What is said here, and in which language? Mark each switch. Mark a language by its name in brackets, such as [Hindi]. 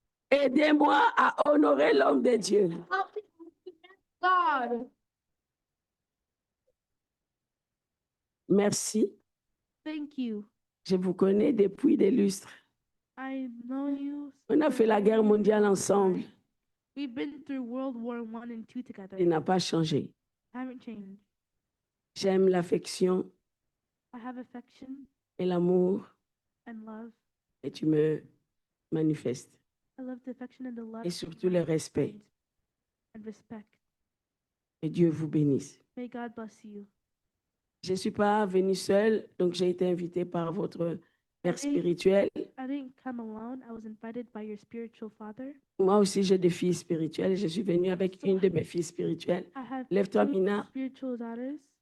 [French] Aidez-moi à honorer l'homme de Dieu. [English] Help me honor the man of God. [French] Merci. [English] Thank you. [French] Je vous connais depuis des lustres. [English] I know you. [French] On a fait la guerre mondiale ensemble. [English] We've been through World War I and II together. [French] Il n'a pas changé. [English] Haven't changed. [French] J'aime l'affection [English] I have affection [French] et l'amour [English] and love. [French] et tu me manifestes. [English] I love the affection and the love. [French] Et surtout le respect. [English] And respect. [French] Que Dieu vous bénisse. [English] May God bless you. [French] Je ne suis pas venue seule, donc j'ai été invitée par votre père spirituel. [English] I didn't come alone. I was invited by your spiritual father. [French] Moi aussi, j'ai des filles spirituelles. Je suis venue avec une de mes filles spirituelles. [English] I have [French] Lève-toi, [English] two [French] Mina. [English] spiritual daughters.